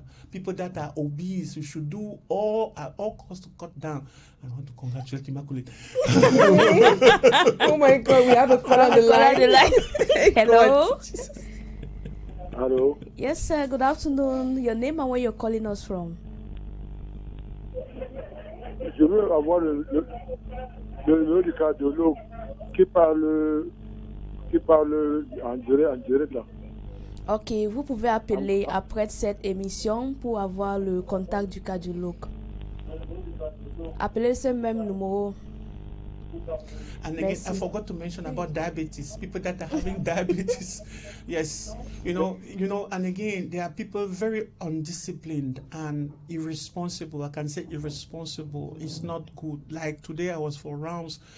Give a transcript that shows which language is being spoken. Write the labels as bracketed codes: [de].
[en] People that are obese, we should do at all costs to cut down. I want to congratulate Immaculate. Oh my God, we have a call on the line. Hello. Hello. Yes, sir. Good afternoon. Your name and where you're calling us from? [fr] Je veux avoir le du cardiologue qui parle en direct là. Ok, vous pouvez appeler après cette émission pour avoir le contact du cardiologue. Appelez ce même numéro. [en] And again, I forgot to mention about diabetes. People that are having diabetes, yes, and again, there are people very undisciplined and irresponsible. I can say irresponsible. It's not good. Like today, I was for rounds.